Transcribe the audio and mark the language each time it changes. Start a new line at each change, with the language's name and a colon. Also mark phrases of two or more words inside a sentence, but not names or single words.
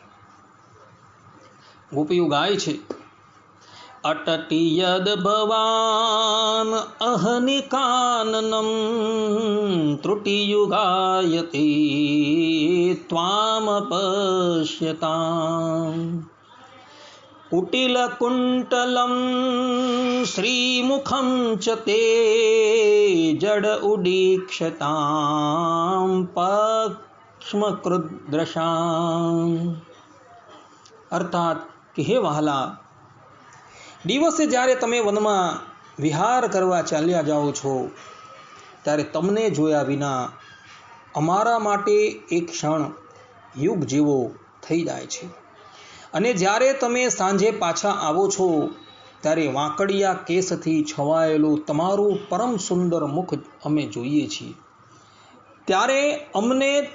Gujarati: ગોપીઓ ગાય છે,
Sanskrit: અટટી યદ ભવાન અહનિકાનનમ ત્રુટિયુગાયતે ત્વામ પશ્યતામ कुटिलकुण्टलं श्रीमुखं च ते जड उदीक्षतां पक्ष्मकृद्रशाम्।
Gujarati: અર્થાત કે હે વહાલા, દિવસે જ્યારે તમે વનમાં વિહાર કરવા ચાલ્યા જાઓ છો ત્યારે તમને જોયા વિના અમારા માટે એક ક્ષણ યુગ જેવો થઈ જાય છે, અને જ્યારે તમે સાંજે પાછા આવો છો ત્યારે વાંકડિયા કેસથી છવાયેલું તમારું પરમ સુંદર મુખ અમે જોઈએ છીએ, ત્યારે અમને